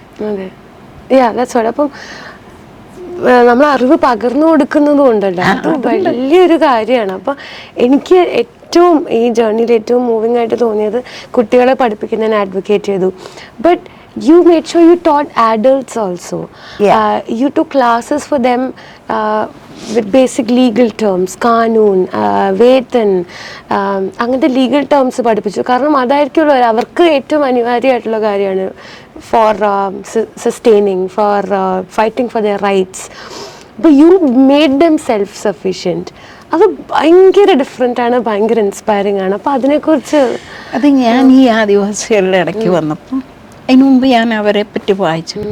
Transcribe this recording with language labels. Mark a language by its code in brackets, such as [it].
[ml] അതെ, അപ്പം നമ്മൾ അറിവ് പകർന്നു കൊടുക്കുന്നതും ഉണ്ടല്ലോ, അത് വലിയൊരു കാര്യമാണ്. അപ്പം എനിക്ക് ഏറ്റവും ഈ ജേർണിയിൽ ഏറ്റവും മൂവിങ് ആയിട്ട് തോന്നിയത് കുട്ടികളെ പഠിപ്പിക്കുന്നതിന് അഡ്വക്കേറ്റ് ചെയ്തു. [en] But you made sure you taught adults also. You took classes for them with basic legal terms, കാനൂൻ, വേതൻ, [ml] അങ്ങനത്തെ ലീഗൽ ടേംസ് പഠിപ്പിച്ചു. കാരണം അതായിരിക്കുമല്ലോ അവർക്ക് ഏറ്റവും അനിവാര്യമായിട്ടുള്ള കാര്യമാണ് [en] For sustaining, for fighting for their rights. [ml] അപ്പോൾ [en] You made them self sufficient. [ml] അത് ഭയങ്കര ഡിഫറെൻ്റ് ആണ്, ഭയങ്കര ഇൻസ്പയറിംഗ് ആണ്. അപ്പോൾ അതിനെക്കുറിച്ച് അത് ഞാൻ ഈ ആദിവാസികളുടെ ഇടയ്ക്ക് വന്നപ്പോൾ അതിന് മുമ്പ് ഞാൻ അവരെ പറ്റി വായിച്ചു.